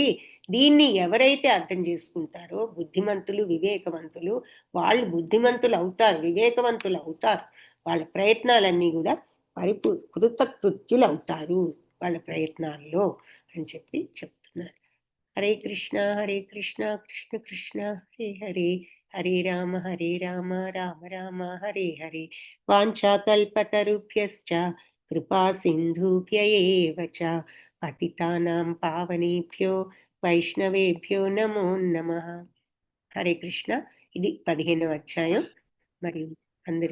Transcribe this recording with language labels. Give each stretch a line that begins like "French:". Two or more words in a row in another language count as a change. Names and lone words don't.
Telugu: దీన్ని ఎవరైతే అర్థం చేసుకుంటారో బుద్ధిమంతులు వివేకవంతులు, వాళ్ళు బుద్ధిమంతులు అవుతారు, వివేకవంతులు అవుతారు. వాళ్ళ ప్రయత్నాలన్నీ కూడా కృతకృత్యులు అవుతారు వాళ్ళ ప్రయత్నాల్లో అని చెప్పి చెప్తున్నారు.
Sanskrit: హరే కృష్ణ కృష్ణ కృష్ణ హరే హరే, హరే రామ రామ రామ హరే హరే. వాంఛాకల్పతరుభ్యశ్చ కృపా సింధుభ్య ఏవ చ పతితానాం పావనేభ్యో వైష్ణవేభ్యో నమో నమః. హరే కృష్ణ.
Telugu: ఇది 15వ అధ్యాయం. మరి అందరికి